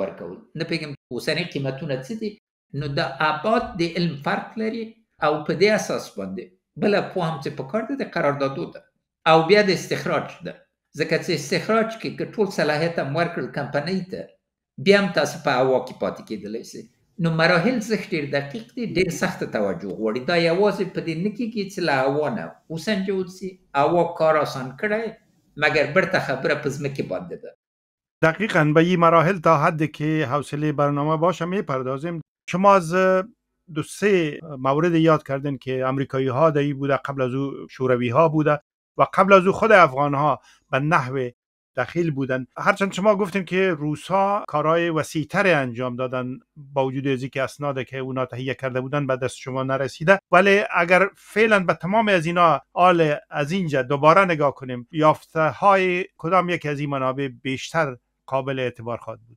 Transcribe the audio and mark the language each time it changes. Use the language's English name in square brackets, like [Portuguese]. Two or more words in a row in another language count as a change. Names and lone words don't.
[Pashto] ورکول نه پوهېږم اوسني قیمتونه څه دي نو د ابعاد د علم فرق لري او په دې اساس باندې بله پوه هم چې پکار ده د قراردادو ده او بیا د استخراج ده ځکه چې استخراج کې که ټول صلاحیت هم ورکړل کمپنۍ ته بیا هم تاسو په هوا کې پاتې کېدلی سئ نو مراحل زښت ډېر دقیق دي ډېر سخته توجه غواړي دا یوازې په دې نه کېږي چې له هوا نه وسنجول سي هوا کار آسان کړی مگر برته خبره په ځمکې باندې ده [Persian] دقیقاً به این مراحل تا حدی که حوصله برنامه باشه میپردازیم شما از 2-3 مورد یاد کردین که امریکایی ها دایی بوده قبل از او شوروی ها بوده و قبل از او خود افغان ها به نحو دخیل بودن هرچند شما گفتین که روسا کارهای وسیع‌تر انجام دادن با وجود از اینکه اسنادی که اونا تهیه کرده بودن به دست شما نرسیده ولی اگر فعلا به تمام از اینا آل از اینجا دوباره نگاه کنیم یافته های کدام یکی از این منابع بیشتر قابل اعتبار خواهد بود